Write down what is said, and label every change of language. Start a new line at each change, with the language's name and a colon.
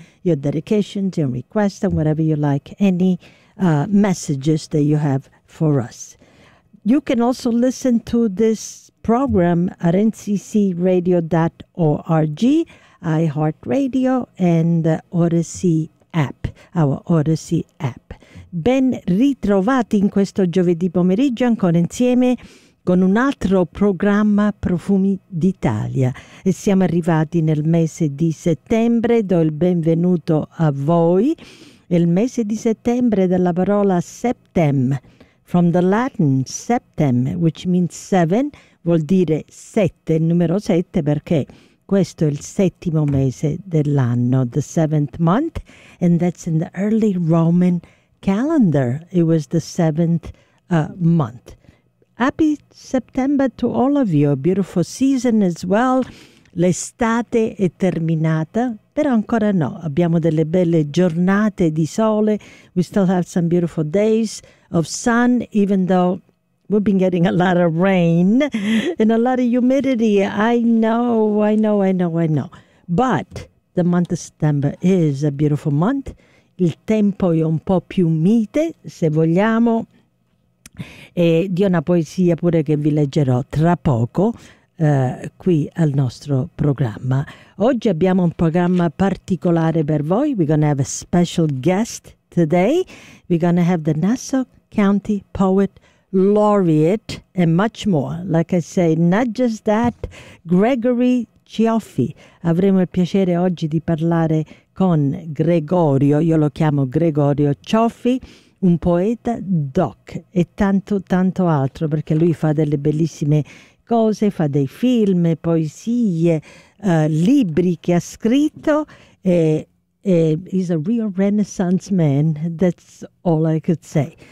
English: Your dedications and requests and whatever you like, any messages that you have for us. You can also listen to this program at nccradio.org, iHeartRadio, and Odyssey app, our Odyssey app.
Italian: Ben ritrovati in questo giovedì pomeriggio ancora insieme con un altro programma Profumi d'Italia. E siamo arrivati nel mese di settembre, do il benvenuto a voi. Il mese di settembre dalla parola septem,
English: from the Latin septem, which means seven,
Italian: vuol dire sette, il numero sette, perché questo è il settimo mese dell'anno,
English: the seventh month, and that's in the early Roman calendar. It was the seventh month. Happy September to all of you, a beautiful season as well.
Italian: L'estate è terminata, però ancora no. Abbiamo delle belle giornate di sole.
English: We still have some beautiful days of sun, even though we've been getting a lot of rain and a lot of humidity. I know. But the month of September is a beautiful month.
Italian: Il tempo è un po' più mite, se vogliamo. E di una poesia pure che vi leggerò tra poco qui al nostro programma. Oggi abbiamo un programma particolare per voi.
English: We're going to have a special guest today. We're going to have the Nassau County Poet Laureate, and much more. Like I say, not just that, Gregory Cioffi.
Italian: Avremo il piacere oggi di parlare con Gregorio, io lo chiamo Gregorio Cioffi, un poeta doc, e tanto, tanto altro, perché lui fa delle bellissime cose, fa dei film, poesie, libri che ha scritto, e
English: he's a real Renaissance man, that's all I could say.